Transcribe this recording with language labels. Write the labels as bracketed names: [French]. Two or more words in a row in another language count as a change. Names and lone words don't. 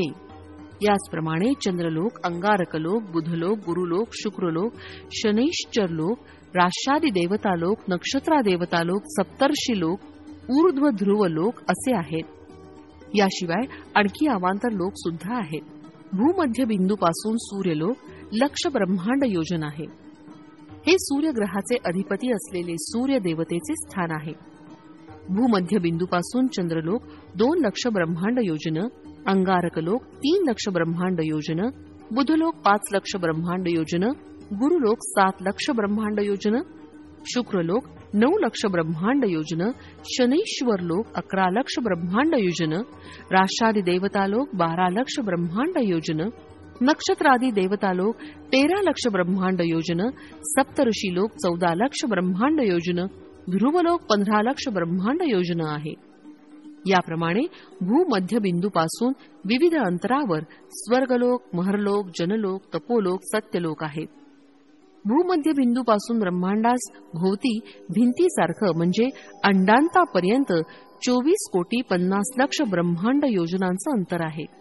[Marathi] याचप्रमाणे चंद्रलोक, अंगारकलोक, बुधलोक, गुरुलोक, शुक्रलोक, शनैश्चरलोक, राष्ट्रादी देवतालोक, नक्षत्रादेवतालोक, सप्तर्षिलोक, ऊर्ध्व ध्रुवलोक असे आहेत. याशिवाय आणखी अवांतर लोक सुद्धा आहेत. भूमध्य बिंदूपासून सूर्यलोक लक्ष ब्रह्मांड योजन आहे. हे सूर्यग्रहाचे अधिपती असलेले सूर्य देवतेचे स्थान आहे. भूमध्य बिंदूपासून चंद्रलोक 2 लक्ष ब्रह्मांड योजन, अंगारकलोक 3 लक्ष ब्रह्मांड योजन, बुधलोक 5 लक्ष ब्रह्मांड योजन, गुरुलोक 7 लक्ष ब्रह्मांड योजन, शुक्रलोक 9 लक्ष ब्रह्मांड योजन, शनैश्वरलोक 11 लक्ष ब्रह्मांड योजन, राष्ट्रादी देवतालोक 12 लक्ष ब्रह्मांड योजन, नक्षत्रादी देवतालोक 13 लक्ष ब्रह्मांड योजन, सप्तऋषीलोक 14 लक्ष ब्रह्मांड योजन, ध्रुवलोक 15 लक्ष ब्रह्मांड योजन आहे. याप्रमाणे भूमध्य बिंदूपासून विविध अंतरावर स्वर्गलोक, महरलोक, जनलोक, तपोलोक, सत्यलोक आहेत. भूमध्य बिंदूपासून ब्रह्मांडास भोवती भिंतीसारखं म्हणजे अंडांतापर्यंत 24,50,00,000 ब्रह्मांड योजनांचं अंतर आहे.